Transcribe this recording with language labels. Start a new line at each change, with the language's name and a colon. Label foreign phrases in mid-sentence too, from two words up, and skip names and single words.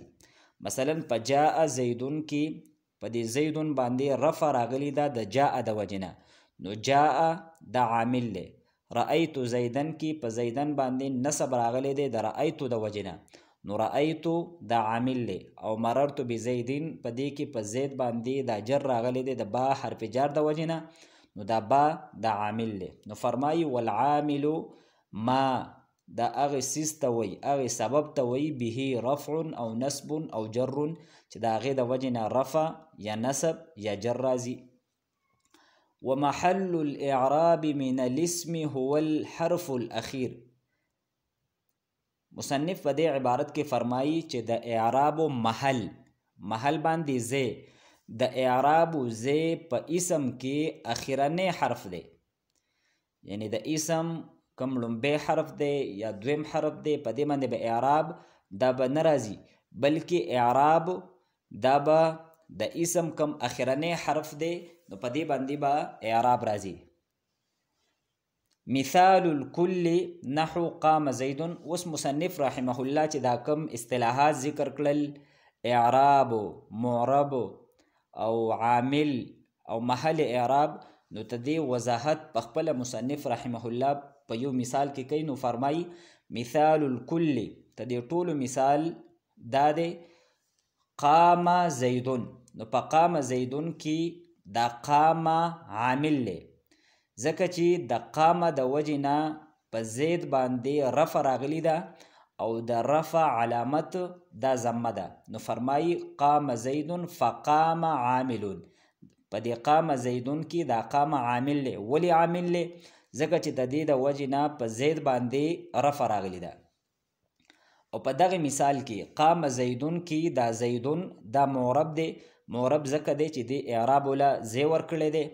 Pashto: مثلا په
Arabic: جاء زیدون
Pashto: کې په دې زیدون باندې رفع راغلی ده د جاء د وجې نه، نو جاء دا عامل دی.
Arabic: رأیتو زیدن
Pashto: کې په زیدن باندې نصب راغلی دی د رأیتو د وجې نه، نو رأیتو دا عامل دی. او
Arabic: مررتو بزیدین
Pashto: په دې کې په زید باندې دا جر راغلی دی د با حرف جر د وجې نه، نو دا با دا عامل دی. نو فرمایي
Arabic: والعامل ما
Pashto: دا هغې څیز ته وایي، هغې سبب ته وایي به رفع او نصب او جر، چې د هغې د وجې نه رفع یا نصب یا جر راځي.
Arabic: ومحل الاعراب من الاسم هو الحرف الاخير.
Pashto: مصنف په دې عبارت کې فرمایي چې د اعراب محل باندې زه د اعراب زه په اسم کې اخرنی حرف دی، یعنی د اسم کم لومبی حرف دی یا دویم حرف دی، په دې باندې به اعراب دا به نه راځي، بلکې اعراب دا به د اسم کم اخرنی حرف دی، نو په دې باندې به اعراب راځي.
Arabic: مثال الکل نحو قام زیدون.
Pashto: اوس مصنف
Arabic: رحمه الله
Pashto: چې دا کم اصطلاحات ذکر کړل، اعراب، معرب او عامل او محل اعراب، نو ته دې وضاحت په خپل مصنف
Arabic: رحمه الله
Pashto: په یو مثال کې کوي. نو فرمایي
Arabic: مثال الکل،
Pashto: ته دې ټولو مثال دا دی
Arabic: قام زیدون.
Pashto: نو په
Arabic: قام زیدون
Pashto: کې دا قام عامل دی، ځکه چې د قام د وجې نه په زید باندې رفع راغلی ده او د رفع علامت دا ضمه ده. نو فرمایي
Arabic: قام زیدون فقام عاملون.
Pashto: په دې
Arabic: قام زیدون
Pashto: کې دا قام عامل دی. ولې عامل دی؟ ځکه چې د دې د وجې نه په زید باندې رفع راغلی ده. او په دغه مثال کې
Arabic: قام زیدون
Pashto: کې دا زیدون دا معرب دی. معرب ځکه دی چې د اعراب له زی ورکړی دی.